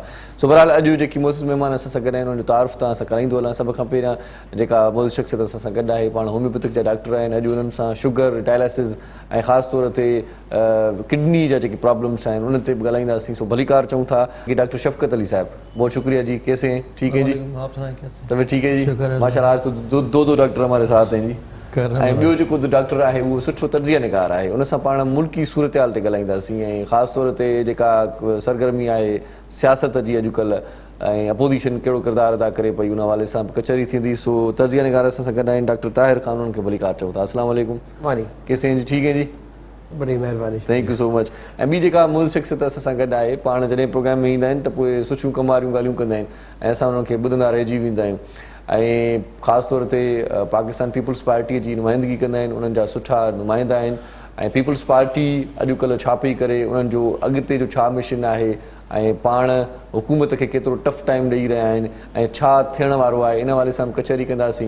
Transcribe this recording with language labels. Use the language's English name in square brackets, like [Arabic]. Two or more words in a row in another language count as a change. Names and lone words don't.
[Sindhi] सो बहरहाल अॼु जेकी मोज़िज़ महिमान असां सां गॾु आहिनि उन्हनि जो तारीफ़ तव्हां सां कराईंदो हलां। सभ खां पहिरियां जेका मोज़िज़ शख़्सियत असां सां गॾु आहे पाण होम्योपैथिक जा डॉक्टर आहिनि। अॼु उन्हनि सां शुगर, डायलिसिस ऐं ख़ासि तौर ते किडनी जा जेके प्रॉब्लम्स आहिनि उन्हनि ते बि ॻाल्हाईंदासीं। सो भली कार चऊं था कि डॉक्टर शफ़क़त अली साहब, [Urdu] بہت شکریہ جی، کیسے ہیں? ٹھیک ہے جی، طبیعت ٹھیک ہے جی، ماشاءاللہ۔ آج تو دو ڈاکٹر ہمارے ساتھ ہیں جی. [Sindhi] ऐं ॿियो जेको डॉक्टर आहे उहो सुठो तर्जीह निगार आहे, उन सां पाण मुल्की सूरत हाल ते ॻाल्हाईंदासीं ऐं ख़ासि तौर ते जेका सरगर्मी आहे सियासत जी अॼुकल्ह ऐं अपोज़िशन कहिड़ो किरदारु अदा करे पई उन हवाले सां कचहरी थींदी। सो तर्जीह निगार असां सां गॾु आहिनि डॉक्टर ताहिर ख़ान, उन्हनि खे भली कार चऊं था। [Urdu] السلام علیکم، کیسے ہیں جی? ٹھیک ہے جی, بڑی مہربانی, [English] Thank you so much. [Sindhi] ऐं ॿी जेका मोज़ शख़्सियत असां सां गॾु आहे, पाण जॾहिं प्रोग्राम में ईंदा आहिनि त पोइ सुठियूं कमारियूं ॻाल्हियूं कंदा आहिनि ऐं असां उन्हनि खे ॿुधंदा रहिजी वेंदा आहियूं ऐं ख़ासि तौर ते पाकिस्तान पीपल्स पार्टीअ जी नुमाइंदगी कंदा आहिनि, उन्हनि जा सुठा नुमाइंदा आहिनि ऐं पीपल्स पार्टी अॼुकल्ह छा पई करे, उन्हनि जो अॻिते जो छा मिशन आहे, ऐं पाण हुकूमत खे केतिरो [English] tough time [Sindhi] ॾेई रहिया आहिनि ऐं छा थियण वारो आहे, इन वारे सां कचहरी कंदासीं।